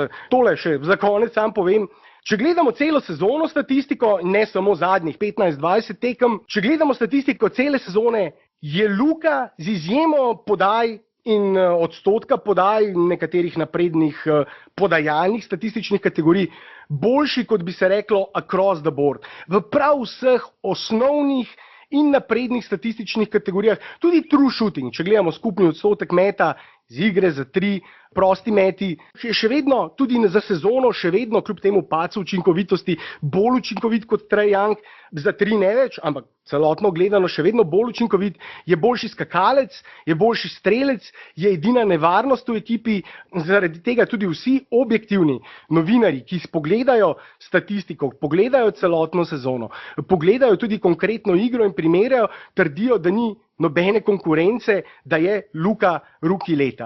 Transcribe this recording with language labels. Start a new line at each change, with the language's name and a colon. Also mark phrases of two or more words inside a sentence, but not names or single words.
Slovenian: Tole še za konec sam povem. Če gledamo celo sezono statistiko, ne samo zadnjih 15-20 tekem, če gledamo statistiko cele sezone, je Luka z izjemo podaj in odstotka podaj nekaterih naprednih podajalnih statističnih kategorij boljši, kot bi se reklo,
English: across the board.
Slovenian: V prav vseh osnovnih in naprednih statističnih kategorijah, tudi
English: true shooting,
Slovenian: če gledamo skupni odstotek meta z igre za 3, prosti meti, je še vedno, tudi za sezono, še vedno kljub temu padcu učinkovitosti, bolj učinkovit kot Trae Young, za 3 ne več, ampak celotno gledano še vedno bolj učinkovit, je boljši skakalec, je boljši strelec, je edina nevarnost v ekipi, zaradi tega tudi vsi objektivni novinarji, ki pogledajo statistiko, pogledajo celotno sezono, pogledajo tudi konkretno igro in primerjajo, trdijo, da ni nobene konkurence, da je Luka rookie leta.